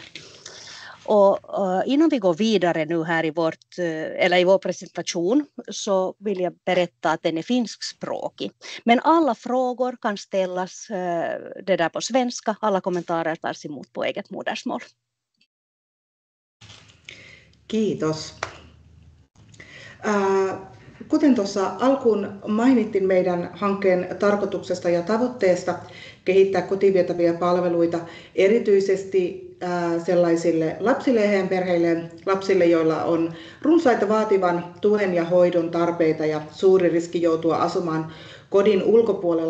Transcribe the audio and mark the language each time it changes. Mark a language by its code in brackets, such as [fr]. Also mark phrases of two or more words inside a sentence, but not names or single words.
[sv] Och innan vi går vidare nu här i vår presentation så vill jag berätta att den är finskspråkig. Men alla frågor kan ställas det där på svenska. Alla kommentarer tas emot på eget modersmål. [fi] Kiitos. Kuten tuossa alkuun mainittiin meidän hankkeen tarkoituksesta ja tavoitteesta kehittää kotiin vietäviä palveluita erityisesti sellaisille lapsille ja heidän perheilleen, lapsille, joilla on runsaita vaativan tuen ja hoidon tarpeita ja suuri riski joutua asumaan kodin ulkopuolella.